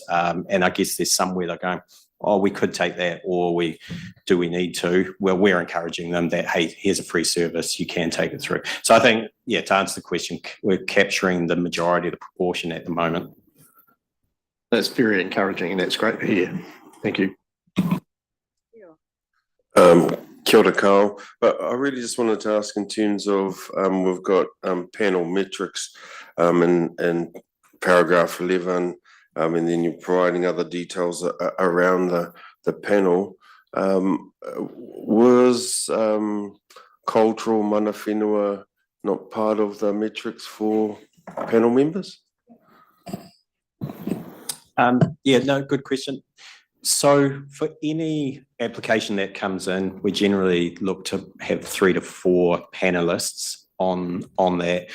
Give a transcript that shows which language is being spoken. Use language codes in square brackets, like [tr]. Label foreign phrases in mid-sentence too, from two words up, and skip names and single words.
[en] And I guess there's somewhere they're going, oh, we could take that, or do we need to? Well, we're encouraging them that, hey, here's a free service, you can take it through. So I think, to answer the question, we're capturing the majority of the proportion at the moment. That's very encouraging and that's great to hear. Thank you. [mi] Kia ora, Carl. [en] But I really just wanted to ask in terms of, we've got panel metrics in paragraph 11, and then you're providing other details around the panel. Was cultural [mi] mana whenua [en] not part of the metrics for panel members? Good question. So for any application that comes in, we generally look to have 3 to 4 panelists on that.